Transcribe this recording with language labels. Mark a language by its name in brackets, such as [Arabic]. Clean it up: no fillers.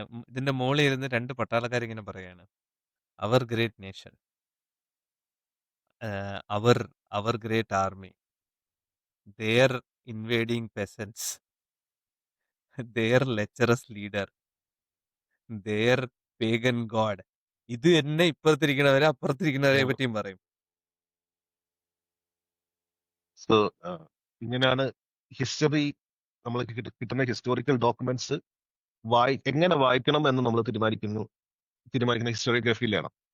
[Malayalam] ഇതിന്റെ മോളിൽ ഇരുന്ന് 2 പട്ടാളക്കാരിങ്ങനെ പറയാണ്. [English] അവർ great nation, അവർ അവർ great army, their invading peasants, their lecherous leader, their pagan god. [Malayalam] ഇത് എന്നെ ഇപ്പുറത്തിരിക്കണവരെ അപ്പുറത്തിരിക്കണവരെ പറ്റിയും പറയും. സോ ഇങ്ങനെയാണ് ഹിസ്റ്ററി, നമ്മൾ കിട്ടുന്ന ഹിസ്റ്റോറിക്കൽ ഡോക്യുമെന്റ്സ് എങ്ങനെ വായിക്കണം എന്ന് നമ്മൾ തീരുമാനിക്കുന്ന ഹിസ്റ്റോറിയോഗ്രഫിയിലാണ്.